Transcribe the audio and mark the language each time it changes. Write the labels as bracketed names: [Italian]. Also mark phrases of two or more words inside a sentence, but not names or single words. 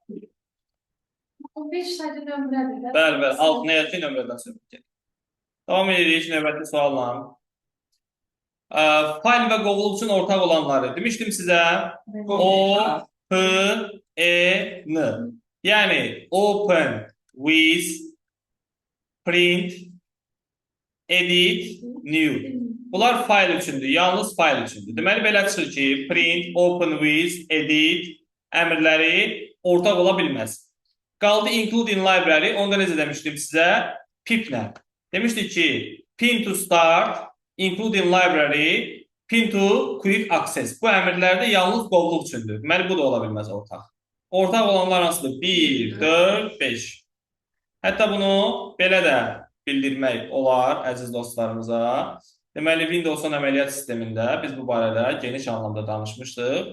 [Azerbaijani] 15 sayda nömrədir. Bəli, bəli. Altına yazı nömrədən söhbət gedir. Davam edirik növbəti sualla. Fayl və qovluq üçün ortaq olanları. Demişdim sizə O, P, E, N. [English] Yəni open, with, print, edit, new. [Azerbaijani] Bunlar fayl üçündür, yalnız fayl üçündür. Deməli, belə çıxır ki, [English] print, open with, edit [Azerbaijani] əmrləri ortaq ola bilməz. Qaldı [English] include in library, [Azerbaijani] onda necə demişdim sizə? Pip-lə. Demişdik ki, [English] pin to start, include in library, pin to quick access. [Azerbaijani] Bu əmrlərdə yalnız qovluq üçündür. Deməli, bu da ola bilməz ortaq. Ortaq olanlar hansıdır? 1, 4, 5. Hətta bunu belə də bildirmək olar əziz dostlarımıza. Deməli, Windows-un əməliyyat sistemində biz bu barədə geniş anlamda danışmışdıq.